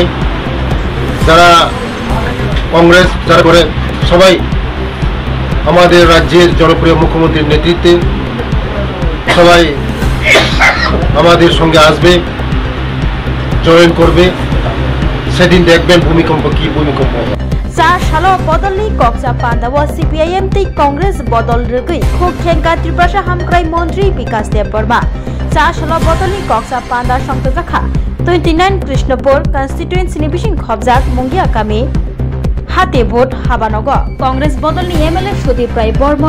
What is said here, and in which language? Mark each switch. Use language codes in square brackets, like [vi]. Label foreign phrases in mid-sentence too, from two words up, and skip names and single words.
[bn] যারা কংগ্রেস যারা করে সবাই আমাদের রাজ্যের জনপ্রিয় মুখ্যমন্ত্রীর নেতৃত্বে সবাই আমাদের সঙ্গে আসবে, জয়েন করবে। সেদিন দেখবেন ভূমিকম্প কি ভূমিকম্প। [trp] सालो बदलनी कक्सा पांडव सीपीआईएम तै कांग्रेस बदल रगै खुब खेंका त्रिपुरा हामक्राई मंत्री विकास देव वर्मा सालो बदलनी कक्सा पांडा संतजखा 29 कृष्णपुर कन्स्टिट्युएन्सी नि बिसिं खबजाक मुंगिया कामे हाते भोट हाबानग कांग्रेस बदलनी एमएलए सुदीप राय बर्मन